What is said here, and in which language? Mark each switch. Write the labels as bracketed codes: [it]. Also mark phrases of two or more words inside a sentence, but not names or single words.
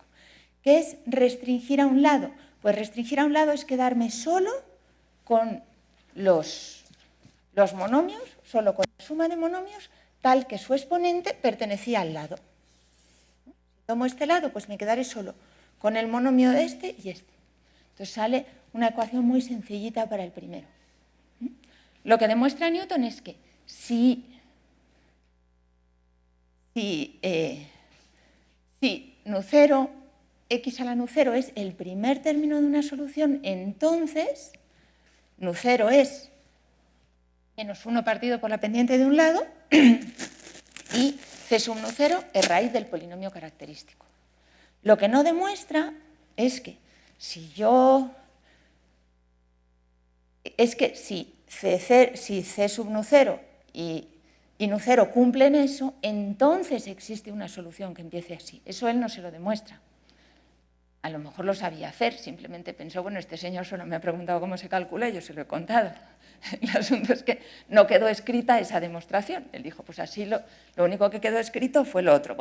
[es] ¿Qué es restringir a un lado? Pues restringir a un lado es quedarme solo con los monomios, solo con la suma de monomios, tal que su exponente pertenecía al lado. Si tomo este lado, pues me quedaré solo con el monomio de este y este. Entonces sale una ecuación muy sencillita para el primero. Lo que demuestra Newton es que si nu 0, x a la nu 0 es el primer término de una solución, entonces nu 0 es menos 1 partido por la pendiente de un lado y c sub nu 0 es raíz del polinomio característico. Lo que no demuestra es que si c sub nu 0 y nu 0 cumplen eso, entonces existe una solución que empiece así. Eso él no se lo demuestra. A lo mejor lo sabía hacer, simplemente pensó, bueno, este señor solo me ha preguntado cómo se calcula y yo se lo he contado. El asunto es que no quedó escrita esa demostración. Él dijo, pues así lo único que quedó escrito fue lo otro.